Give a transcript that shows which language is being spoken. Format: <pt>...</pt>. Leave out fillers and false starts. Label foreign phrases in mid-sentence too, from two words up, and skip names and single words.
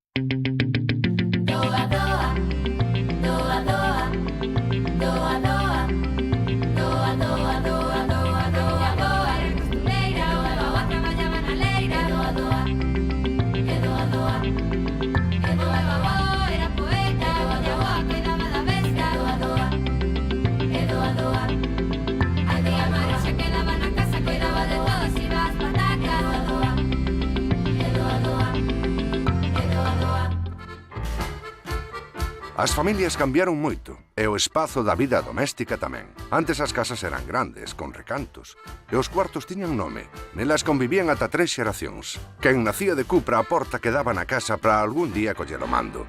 <gl>Doa, doa, doa, doa, doa, doa, doa, doa, doa, doa, doa, doa, era costureira, o avó traballaba na leira, doa, doa, e doa, doa, e doa, avó era poeta, o avó cuidaba da besta, doa, doa, e doa, doa, a tía Mari se quedaba na casa, cuidaba de todos, iba ás patacas, doa, doa, e doa, doa, e doa, doa. As familias cambiaron moito, e o espazo da vida doméstica tamén. Antes as casas eran grandes, con recantos, e os cuartos tiñan nome. Nelas convivían ata 3 xeracións. Quen nacía de cupra a porta que daba na casa para algún día coller o mando.</gl>